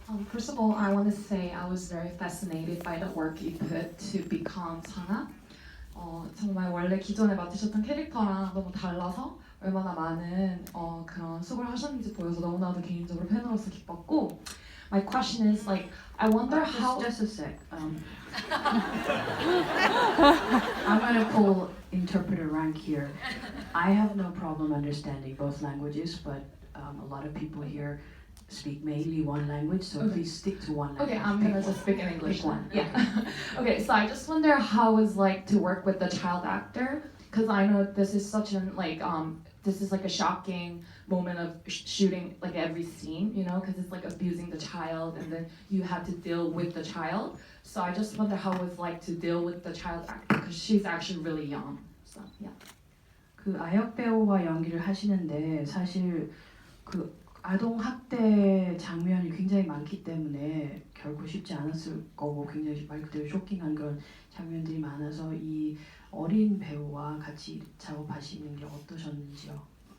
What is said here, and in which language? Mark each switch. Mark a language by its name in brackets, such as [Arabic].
[English] First of all, I want to say I was very fascinated by the work you put to become Sangha. [Korean] 정말 원래 기존에 맡으셨던 캐릭터랑 너무 달라서 얼마나 많은 그런 수고를 하셨는지 보여서 너무나도 개인적으로 팬으로서 기뻤고, [English] my question is like, I wonder how. Just a sec. I'm gonna pull interpreter rank here. I have no problem understanding both languages, but a lot of people here speak mainly one language, so okay. Please stick to one language. Okay, I'm gonna just speak in English. Pick one. Yeah. Okay, so I just wonder how it's like to work with the child actor, because I know this is such an this is like a shocking moment of shooting like every scene, you know, because it's like abusing the child, and then you have to deal with the child. So I just wonder how it's like to deal with the child actor, because she's actually really young. So yeah. [Korean] 그 아역 배우와 연기를 하시는데 사실 그 아동 학대 장면이 굉장히 많기 때문에 결코 쉽지 않았을 거고 굉장히 말 그대로 쇼킹한 그런 장면들이 많아서 이 어린 배우와 같이 작업하시는 게 어떠셨는지요?